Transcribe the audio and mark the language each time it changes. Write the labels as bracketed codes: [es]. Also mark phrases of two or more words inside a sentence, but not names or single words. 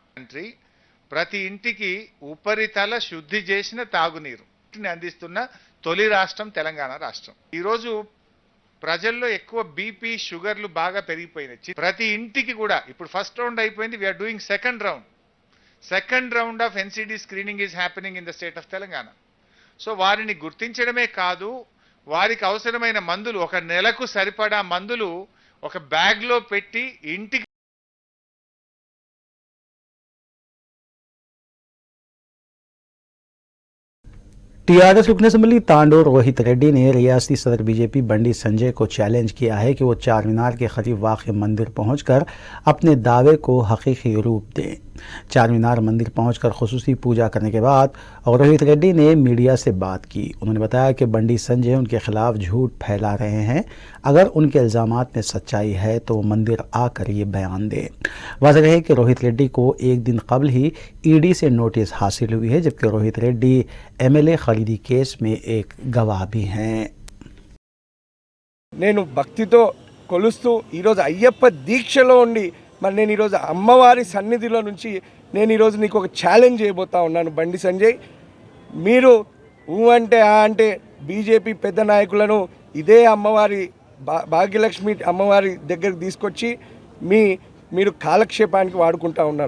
[te] ప్రతి ఇంటికి ఉపరితల శుద్ధి చేసిన తాగునీరు అందిస్తున్న తొలి రాష్ట్రం తెలంగాణ రాష్ట్రం. ఈరోజు ప్రజల్లో ఎక్కువ BP షుగర్లు బాగా పెరిగిపోయినాయి. ప్రతి ఇంటికి కూడా ఇప్పుడు [en] first round అయిపోయింది, we are doing second round of NCD screening is happening in the state of Telangana. [te] సో వారిని గుర్తించడమే కాదు, వారికి అవసరమైన మందులు, ఒక నెలకు సరిపడా మందులు ఒక బ్యాగ్లో పెట్టి ఇంటికి [hi] TRS रुकन असम्बली तांडोर रोहित रेड्डी ने रियासती सदर BJP बंडी संजय को चैलेंज किया है कि वो चार मीनार के करीब वाक़ मंदिर पहुंचकर अपने दावे को हकीकी रूप दें। चार मीनार मंदिर पहुंचकर खुसूसी पूजा करने के बाद रोहित रेड्डी ने मीडिया से बात की। उन्होंने बताया कि बंडी संजय उनके खिलाफ झूठ फैला रहे हैं। अगर उनके इल्ज़ामात में सच्चाई है तो वो मंदिर आकर ये बयान दें। वाज़ेह है कि रोहित रेड्डी को एक दिन कबल ही ED से नोटिस हासिल हुई है, जबकि रोहित रेड्डी MLA खरीदी केस में एक गवाह भी हैं। [te] నేను భక్తితో కొలుస్తూ ఈరోజు అయ్యప్ప దీక్షలో ఉండి మరి నేను ఈరోజు అమ్మవారి సన్నిధిలో నుంచి నేను ఈరోజు నీకు ఒక ఛాలెంజ్ చేయబోతా ఉన్నాను. బండి సంజయ్, మీరు అంటే అంటే బీజేపీ పెద్ద నాయకులను ఇదే అమ్మవారి భాగ్యలక్ష్మి అమ్మవారి దగ్గరికి తీసుకొచ్చి మీరు కాలక్షేపానికి వాడుకుంటా ఉన్నారు.